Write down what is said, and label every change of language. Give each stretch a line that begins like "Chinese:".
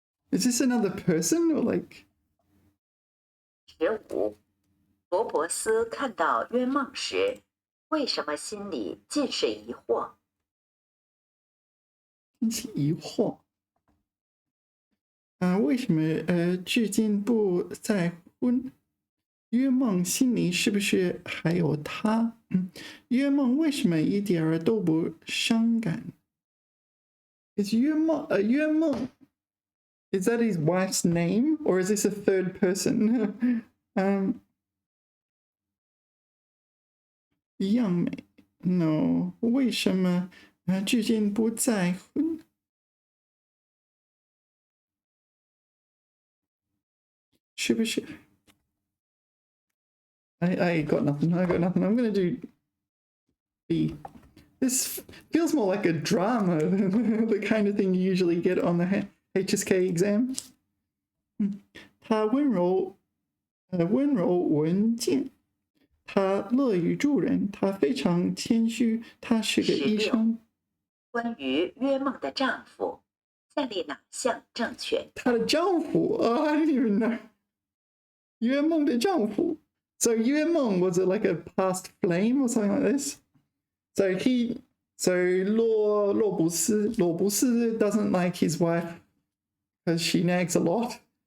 English: Is this another person or like?
Chinese: 15，罗伯斯看到约梦时，为什么心里尽是疑惑？疑惑。为什么至今不再婚？约梦心里是不是还有他？约梦为什么一点儿都不伤感？
English: Is 约梦 Is that his wife's name, or is this a third person?
Chinese: 样美
English: No.
Chinese: 为什么至今不再婚？是不是？
English: I got nothing. I'm gonna do B. This feels more like a drama than the kind of thing you usually get on the HSK exam.
Chinese: 他温柔文静，他乐于助人，他非常谦虚，他是个医生。关于约梦的丈夫，下列哪项正确？她的丈夫
English: oh, I didn't even know.
Chinese: 约梦的丈夫
English: So 约梦 was it like a past flame or something like this? So洛布斯 doesn't like his wife because she nags a lot.